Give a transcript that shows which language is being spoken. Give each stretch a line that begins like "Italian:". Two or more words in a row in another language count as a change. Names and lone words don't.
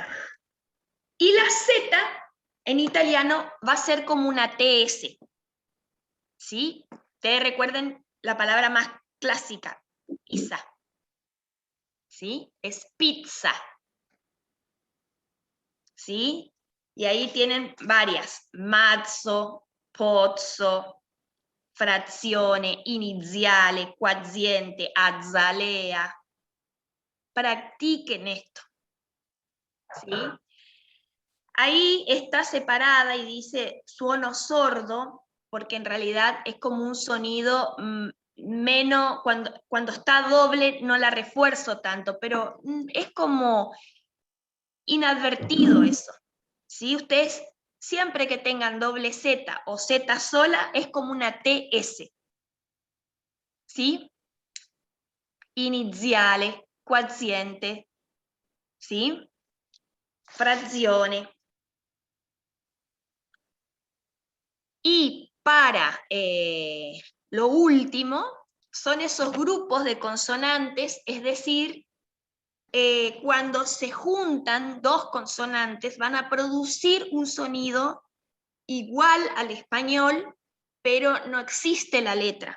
Spanish: Y la Z en italiano va a ser como una TS. ¿Sí? Ustedes recuerden la palabra más clásica, pizza. ¿Sí? Es pizza. ¿Sí? Y ahí tienen varias,
Italian: mazzo, pozzo, frazione, iniziale, quoziente,
Spanish: azalea. Practiquen esto. ¿Sí? Ahí está separada y dice
Italian: suono sordo,
Spanish: porque en realidad es como un sonido menos, cuando está doble no la refuerzo tanto, pero es como inadvertido eso. ¿Sí? Ustedes siempre que tengan doble Z o Z sola es como una TS. ¿Sí?
Italian: Iniziale, quoziente, ¿sí?
Spanish: Frazione. Y para lo último, son esos grupos de consonantes, es decir, cuando se juntan dos consonantes van a producir un sonido igual al español, pero no existe la letra.